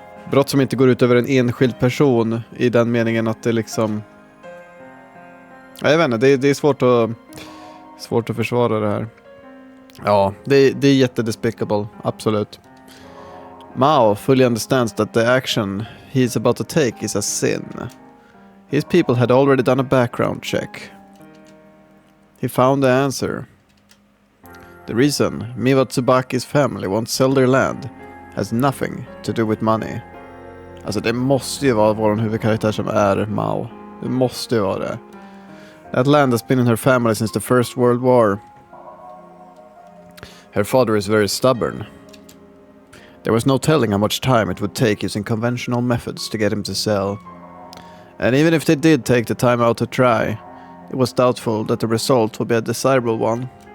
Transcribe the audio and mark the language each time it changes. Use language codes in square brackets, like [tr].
[sv] Brott som inte går ut över en enskild person i den meningen att det liksom... Jag vet inte, det är svårt att försvara det här. Ja, det är jättedespicable, absolut. [en] Maou fully understands that the action he is about to take is a sin. His people had already done a background check. He found the answer. The reason Miwa Tsubaki's family won't sell their land has nothing to do with money. [sv] Alltså det måste ju vara vår huvudkaraktär som är Maou. Det måste ju vara det. [en] That land has been in her family since the First World War. Her father is very stubborn. There was no telling how much time it would take using conventional methods to get him to sell. And even if they did take the time out to try, it was doubtful that the result would be a desirable one.